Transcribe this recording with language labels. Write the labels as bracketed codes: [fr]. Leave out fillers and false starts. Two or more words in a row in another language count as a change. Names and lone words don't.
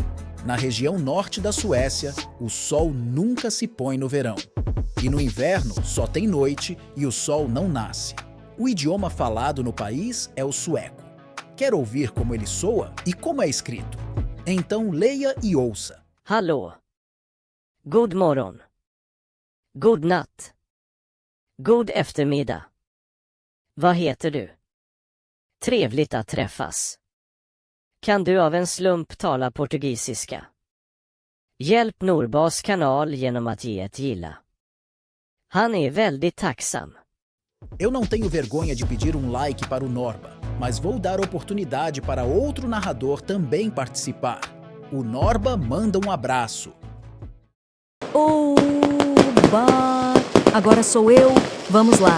[pt] Na região norte da Suécia, o sol nunca se põe no verão. E no inverno só tem noite e o sol não nasce. O idioma falado no país é o sueco. Quer ouvir como ele soa e como é escrito? Então leia e ouça. [sv] Hallå. God morgon. God natt. God eftermiddag. Vad heter du? Trevligt att träffas. Kan du av en slump tala portugisiska? Hjälp Norbas kanal genom att ge ett gilla. Han är väldigt tacksam. [pt] Eu não tenho vergonha de pedir um like para o Norba, mas vou dar oportunidade para outro narrador também participar. O Norba manda um abraço. Oba! Agora sou eu. Vamos lá.